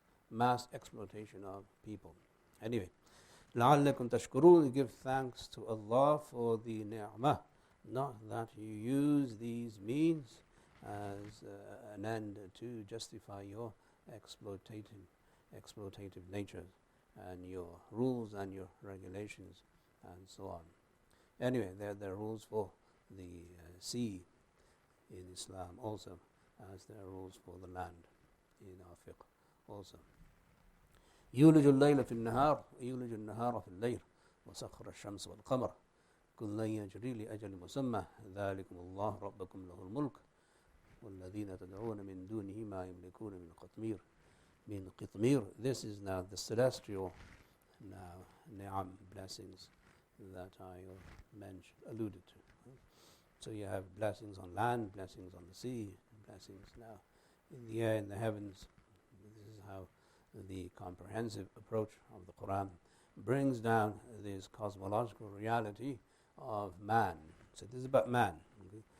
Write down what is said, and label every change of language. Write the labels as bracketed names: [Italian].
[English] Mass exploitation of people. Anyway, [Arabic] لَعَلَّكُمْ تَشْكُرُونَ, [English] give thanks to Allah for the ni'mah, not that you use these means as an end to justify your exploitative nature and your rules and your regulations and so on. Anyway, there are rules for the sea in Islam also, as there are rules for the land in our fiqh also. [Arabic] يولج الليل في النهار يولج النهار في الليل وسخر الشمس والقمر كل يجري لأجل مسمى ذلكم الله ربكم له الملك والذين تدعون من دونه ما يملكون من قطمير. [English] This is now the celestial ni'am, blessings that I alluded to. So you have blessings on land, blessings on the sea, blessings now in the air, in the heavens. This is how the comprehensive approach of the Quran brings down this cosmological reality of man. So this is about man. Okay?